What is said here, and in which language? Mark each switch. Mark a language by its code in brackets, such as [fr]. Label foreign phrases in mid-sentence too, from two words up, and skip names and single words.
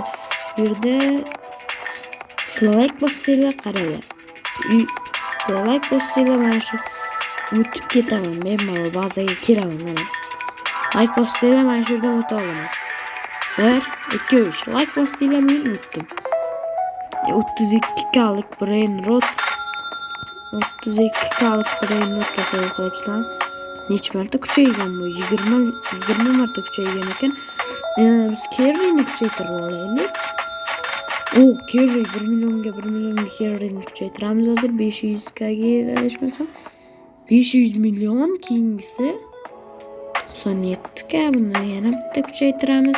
[uz] Bu yerda like bossanglar, qaranglar. Like bossanglar, mana shu o'tib ketaman. Men mana bazaga kelaman mana. Like bossanglar, mana shu yerdan o'ta olaman. 1, 2, 3. Like bossanglar, men o'tdim. [en] 32 kalik brain rot. [uz] 32 kalik [en] brain rot [uz] tasavvur qilyapsizlar. necha marta kuchaygan bu? 20 marta kuchaygan ekan. Biz Kerrini kuchaytirib olaylik. Kerri 1 millionga Kerrini kuchaytiramiz hozir 500 ga adashmasam. 500 million, keyingisi 97 ga buni yana bitta kuchaytiramiz.